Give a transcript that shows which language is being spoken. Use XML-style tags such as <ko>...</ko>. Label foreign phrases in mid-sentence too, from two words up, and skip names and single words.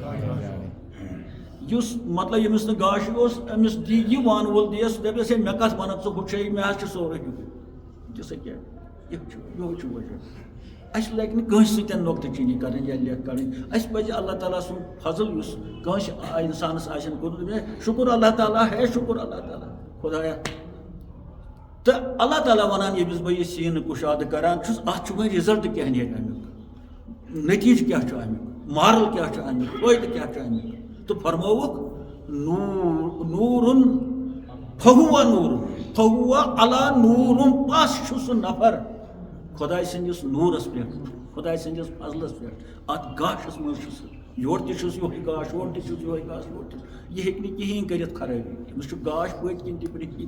<ks>یُس مطلب ییٚمِس نہٕ گاش اوس أمِس دی یہِ وانہٕ وول دِیس سُہ دپیس ہے مےٚ کتھ ونکھ ژٕ ہُچھے مےٚ حظ چھُ سورُے دِسا کیٛاہ یِہوے چھُ وجہ اَسہِ لگہِ نہٕ کٲنٛسہِ سۭتۍ نۄقطہٕ چیٖنی کرٕنۍ یا لیکھ کڑٕنۍ اَسہِ پزِ اللہ تعالیٰ سُنٛد فضل یُس کٲنٛسہِ انسانس آسن کوٚرمُت شُکر اللہ تعالیٰ ہے شُکر اللہ تعالیٰ خۄدایا تہٕ اللہ تعالیٰ ونان ییٚمِس بہٕ یہِ سیٖنہٕ کُشادٕ کران چھُس اتھ چھُ وۄنۍ رِزلٹ کیٛاہ نیرِ امیُک نتیٖجہٕ کیٛاہ چھُ امیُک مارل کیٛاہ چھُ امیُک فٲیدٕ کیٛاہ چھُ امیُک تو فرمووُکھ</ks> <ar>نورن فہوا نورن فہوا علی نورن</ar> <ks>پس چھُ سُہ نفر خۄداے سٕنٛدِس نوٗرس پٮ۪ٹھ خۄداے سٕنٛدِس فضلس پٮ۪ٹھ اتھ گاشس منٛز چھُ سُہ یورٕ تہِ چھُس یِہوے گاش اورٕ تہِ چھُس یِہوے گاش یورٕ تہِ یہِ ہیٚکہِ نہٕ کِہیٖنۍ کٔرِتھ خرٲبی أمِس چھُ گاش پٔتۍ کِنۍ تہِ برٛونٛہہ کِنۍ</ks>